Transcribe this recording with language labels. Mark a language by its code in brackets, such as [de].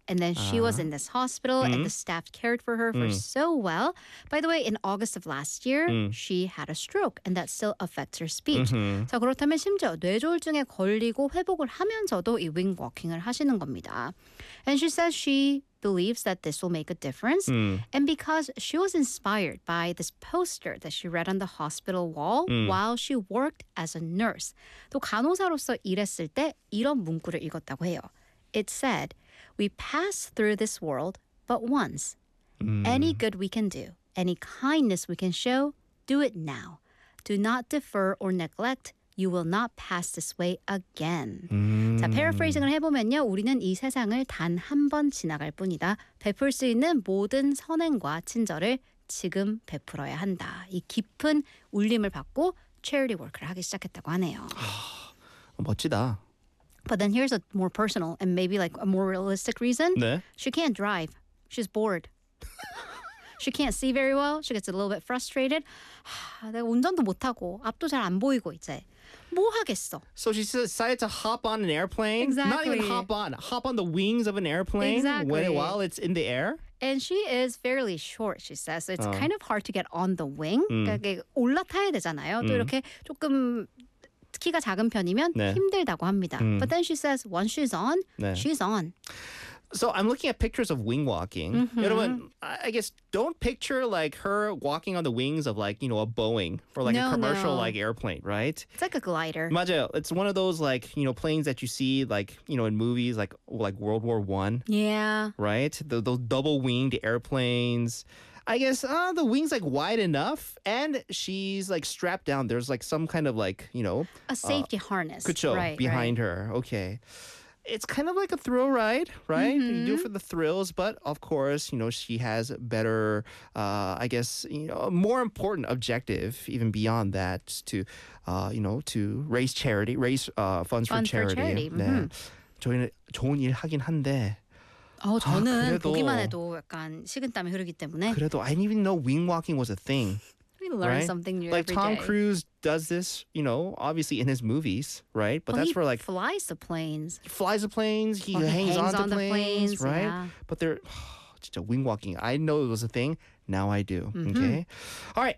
[en] And then she was in this hospital and the staff cared for her for so well. By the way, in August of last year, she had a stroke and that still affects her speech. [ko] Mm-hmm. 자, 그렇다면 심지어 뇌졸중에 걸리고 회복을 하면서도 이 윙워킹을 하시는 겁니다. [en] And she says she believes that this will make a difference. And because she was inspired by this poster that she read on the hospital wall while she worked as a nurse. [ko] 또 간호사로서 일했을 때 이런 문구를 읽었다고 해요. [en] It said, "We pass through this world but once. Any good we can do, any kindness we can show, do it now. Do not defer or neglect. You will not pass this way again." [ko] 자, 패러프레이징을 해보면요. 우리는 이 세상을 단 한 번 지나갈 뿐이다. 베풀 수 있는 모든 선행과 친절을 지금 베풀어야 한다. 이 깊은 울림을 받고 체리 워크를 하기 시작했다고 하네요. 하, 멋지다. [en] But then here's a more personal and maybe like a more realistic reason. [ko] 네? [en] She can't drive. She's bored. She can't see very well. She gets a little bit frustrated. [ko] 하, 내가 운전도 못하고 앞도 잘 안 보이고 이제 뭐 하겠어? [en] So she decided to hop on an airplane? Exactly. Not even hop on. Hop on the wings of an airplane exactly. while it's in the air? And she is fairly short, she says. So it's kind of hard to get on the wing. [ko] 그러니까 올라타야 되잖아요. 또 이렇게 조금 키가 작은 편이면 네. 힘들다고 합니다. [en] But then she says, once she's on, 네. she's on. So I'm looking at pictures of wing walking. Mm-hmm. [ko] 여러분, [en] I guess don't picture like her walking on the wings of like, you know, a Boeing or like a commercial like airplane, right? It's like a glider. [ko] 맞아요. [en] It's one of those like, you know, planes that you see like, you know, in movies like World War I. Yeah. Right? Those double winged airplanes. I guess the wing's like wide enough and she's like strapped down. There's like some kind of like, you know, a safety harness behind her. Okay. It's kind of like a thrill ride, right? Mm-hmm. You do it for the thrills, but of course, you know, she has better, I guess, you know, a more important objective even beyond that to, you know, to raise charity, raise funds for charity. Funds for charity. [ko] Mm-hmm. 좋은 일 하긴 한데. 저는 그래도, 보기만 해도 약간 식은땀이 흐르기 때문에 그래도 [en] I didn't even know wing walking was a thing. We learn something new like every Tom day. Like Tom Cruise does this, you know, obviously in his movies, right? But well, that's where like... flies the planes. He flies the planes. He, well, hangs, he hangs on, on the planes, planes right? Yeah. But they're... [ko] 진짜 [en] wing walking. I didn't know it was a thing. Now I do. Mm-hmm. Okay. All right.